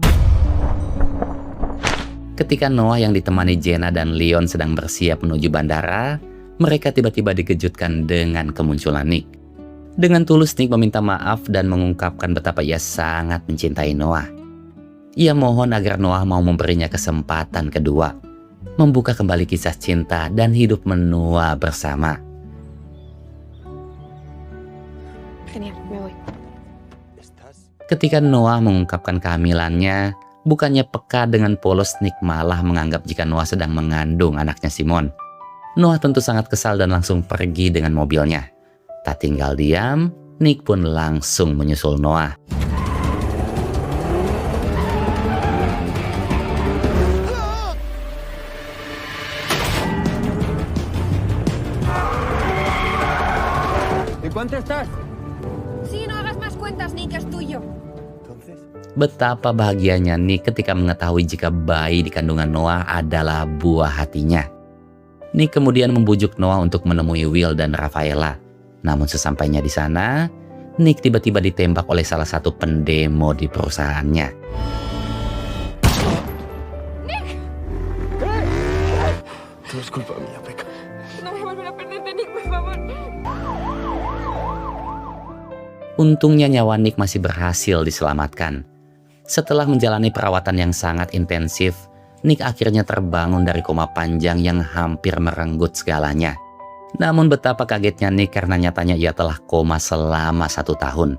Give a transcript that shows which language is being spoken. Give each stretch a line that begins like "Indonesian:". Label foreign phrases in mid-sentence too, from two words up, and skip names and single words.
Indonesian: Ketika Noah yang ditemani Jenna dan Leon sedang bersiap menuju bandara, mereka tiba-tiba dikejutkan dengan kemunculan Nick. Dengan tulus Nick meminta maaf dan mengungkapkan betapa ia sangat mencintai Noah. Ia mohon agar Noah mau memberinya kesempatan kedua, membuka kembali kisah cinta dan hidup menua bersama.
Spanish: Genial, me voy.
Indonesian: Ketika Noah mengungkapkan kehamilannya, bukannya peka dengan polos, Nick malah menganggap jika Noah sedang mengandung anaknya Simon. Noah tentu sangat kesal dan langsung pergi dengan mobilnya. Tak tinggal diam, Nick pun langsung menyusul Noah.
Spanish: ¿De cuánto estás? Sí, no hagas más cuentas, Nick, es tuyo.
Indonesian: Betapa bahagianya Nick ketika mengetahui jika bayi di kandungan Noah adalah buah hatinya. Nick kemudian membujuk Noah untuk menemui Will dan Rafaela. Namun sesampainya di sana, Nick tiba-tiba ditembak oleh salah satu pendemo di perusahaannya.
Spanish: Todo es culpa mía, Peca. No voy a volver a perderte, Nick, por favor.
Indonesian: Untungnya nyawa Nick masih berhasil diselamatkan. Setelah menjalani perawatan yang sangat intensif, Nick akhirnya terbangun dari koma panjang yang hampir merenggut segalanya. Namun betapa kagetnya Nick karena nyatanya ia telah koma selama 1 tahun.